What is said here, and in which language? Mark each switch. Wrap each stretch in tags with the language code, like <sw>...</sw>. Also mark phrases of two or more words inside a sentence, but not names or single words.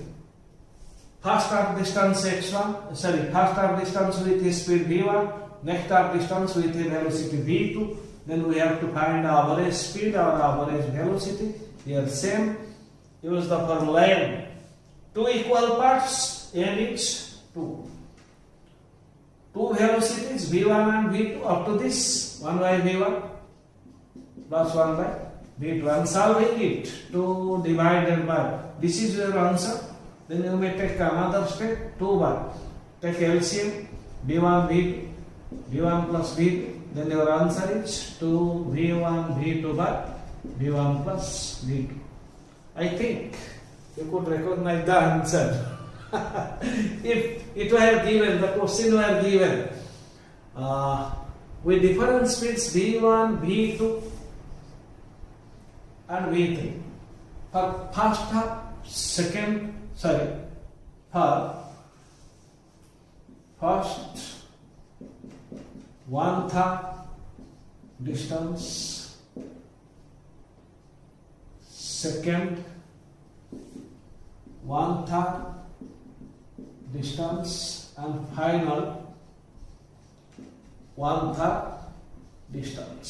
<en>First half distance first half distance with a speed v1, next half distance with a velocity v2. Then we have to find average speed or average velocity. Here same. Use the formula n. Two equal parts, n is 2. Two velocities v1 and v2 up to this 1 by v1 plus 1 by v2. I am solving it. 2 divided by. This is your answer. Then you may take another step. 2 by. Take LCM v1 v2, v1 plus v2. Then your answer is 2 v1 v2 by v1 plus v2. I think you could recognize the answer. If it were given, the question were given with different speeds v1, v2 and v3 for first half, for first 1/3 distance, second 1/3 distance, and final 1/3 distance.</en>